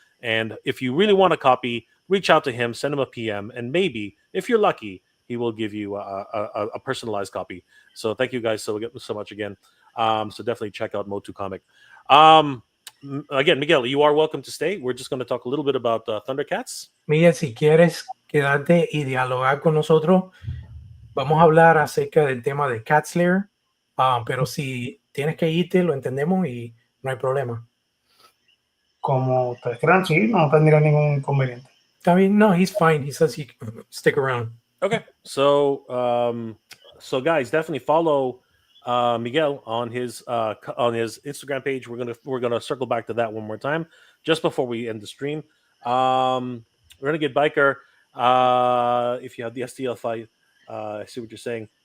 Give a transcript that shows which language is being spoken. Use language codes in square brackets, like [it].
[en] And if you really want a copy, reach out to him, send him a PM, and maybe, if you're lucky, he will give you a personalized copy. So thank you guys so much again. So definitely check out MOTUcomic. Again, Miguel, you are welcome to stay. We're just going to talk a little bit about Thundercats. [es] Miguel, si quieres quedarte y dialogar con nosotros, vamos a hablar acerca del tema de Cat's Lair, pero si tienes que irte, lo entendemos y no hay problema. Como ustedes crean, sí, no tendría ningún inconveniente. [en] I mean, no, he's fine. He says he can stick around. Okay, so guys, definitely follow Miguel on his Instagram page. We're gonna circle back to that one more time. just before we end the stream. Renegade Biker, if you have the STL fight, I see what you're saying.